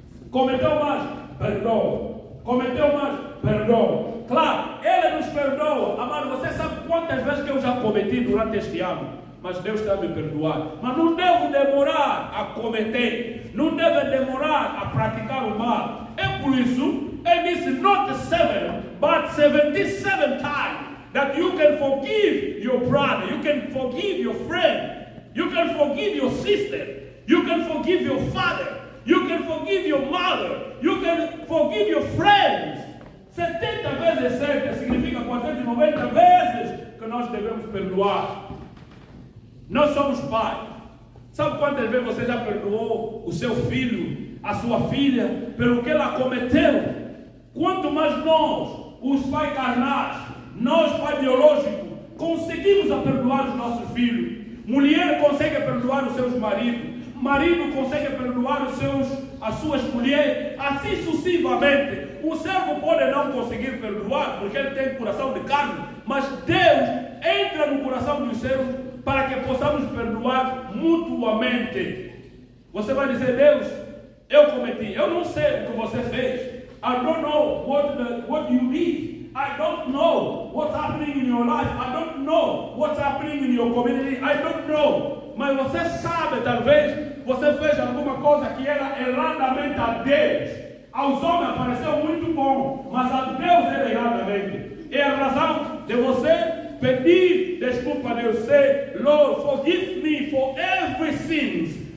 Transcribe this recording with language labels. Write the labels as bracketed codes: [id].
[pt] Cometeu mais, perdoa. Cometeu mais, perdoa. Claro, Ele nos perdoa. Amado, você sabe quantas vezes que eu já cometi durante este ano? Mas Deus está me perdoando. Mas não devo demorar a cometer. Não devo demorar a praticar o mal. É por isso, Ele disse, [en] not 7, but 77 times, that you can forgive your brother, you can forgive your friend, you can forgive your sister, you can forgive your father, you can forgive your mother, you can forgive your friends. [pt] 70 vezes 7 significa 490 vezes que nós devemos perdoar. Nós somos pais. Sabe quantas vezes você já perdoou o seu filho, a sua filha, pelo que ela cometeu? Quanto mais nós, os pais carnais, nós, pai biológico, conseguimos a perdoar os nossos filhos. Mulher consegue perdoar os seus maridos. Marido consegue perdoar as suas mulheres. Assim sucessivamente. O servo pode não conseguir perdoar, porque ele tem coração de carne. Mas Deus entra no coração dos servos para que possamos perdoar mutuamente. Você vai dizer, Deus, eu cometi. Eu não sei o que você fez. [en] I don't know what you did. I don't know what's happening in your life. I don't know what's happening in your community. I don't know. [pt] Mas você sabe, talvez, você fez alguma coisa que era erradamente a Deus. Aos homens pareceu muito bom, mas a Deus era erradamente. É a razão de você pedir desculpa a Deus. [en] Say, Lord, forgive me for every sin.